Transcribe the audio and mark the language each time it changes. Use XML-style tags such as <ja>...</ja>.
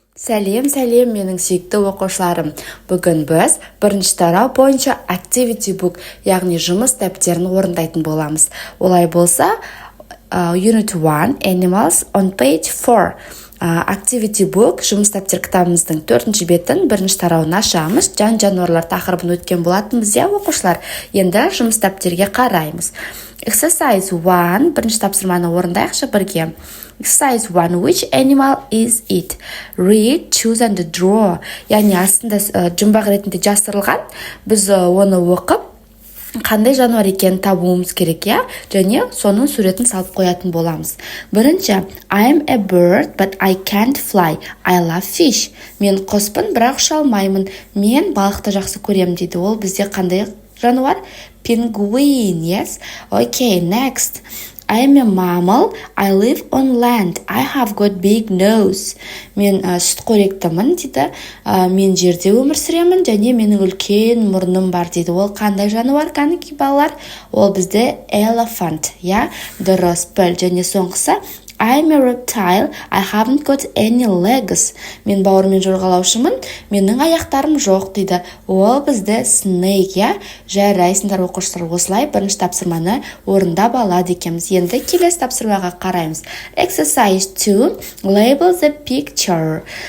<kk>Сәлем менің сүйікті оқушыларым. Бүгін біз бірінші тарау бойынша Активити book, яғни жұмыс дәптерін орындайтын боламыз. Олай болса,</kk> <en>Unit 1, Animals on page 4.</en> <kk>Активити book, жұмыс дәптер кітабымыздың 4-ші бетін бірінші тарауын ашамыз. Жан-жануарлар тақырыбын өткен болатынбыз, оқушылар. Енді жұмыс дәптерге қараймыз. Exercise 1, бірінші тапсырманы орындайықшы бірге.</kk> <en>Exercise 1. Which animal is it? Read, choose and draw.</en> <kk>Яғни астында жұмбақ ретінде жасырылған. Біз оны оқып, қандай жануар екенін табуымыз керек, және соның суретін салып қоятын боламыз. Бірінші,</kk> <en>I am a bird, but I can't fly. I love fish.</en> <kk>Мен құспын, бірақ ұша алмаймын. Мен балықты жақсы көремін дейді. Ол бізде қандай жануар?</kk> <en>Penguin, yes? Okay, next. I am a mammal. I live on land. I have got big nose.</en> <kk>Мен сүтқоректімін дейді. Мен жерде өмір сүремін, және менің үлкен мұрным бар дейді. Ол қандай жануар, кәнекей балалар? Ол бізде elephant, дұрыс біл. Және соңғысы,</kk> <en>I am a reptile. I haven't got any legs.</en> <kk>Мен бауырмен жорғалаушымын, менің аяқтарым жоқ дейді. Ол бізде snake, жарайсыңдар оқушылар. Осылай бірінші тапсырманы орындап алады екенбіз. Енді келесі тапсырмаға қараймыз.</kk> <en>Exercise 2. Label the picture.</en>